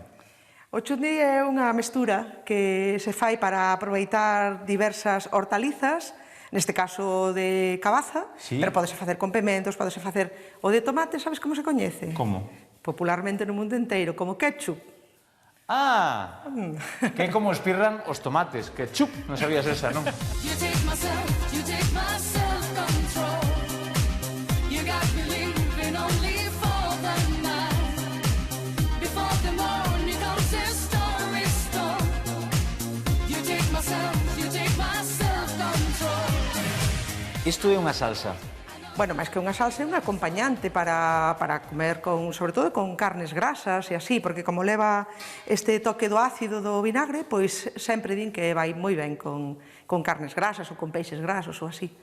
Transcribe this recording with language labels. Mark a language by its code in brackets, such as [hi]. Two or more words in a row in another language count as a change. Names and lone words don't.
[gl] O chutney é unha mestura que se fai para aproveitar diversas hortalizas, neste caso de cabaza, Sí. pero podese facer con pementos, podese facer o de tomate, sabes como se coñece? Como? Popularmente no mundo inteiro, como ketchup. Ah, que é como espirran os tomates. Que chup, non sabías esa, non? [en] You take my self-control. You got me living only for the night. Before the morning comes a stormy storm. You take my self-control. [gl] Isto é unha salsa. Bueno, máis que unha salsa, é un acompañante para comer, sobre todo con carnes grasas e así, porque como leva este toque do ácido do vinagre, pois sempre din que vai moi ben con carnes grasas ou con peixes grasos ou así.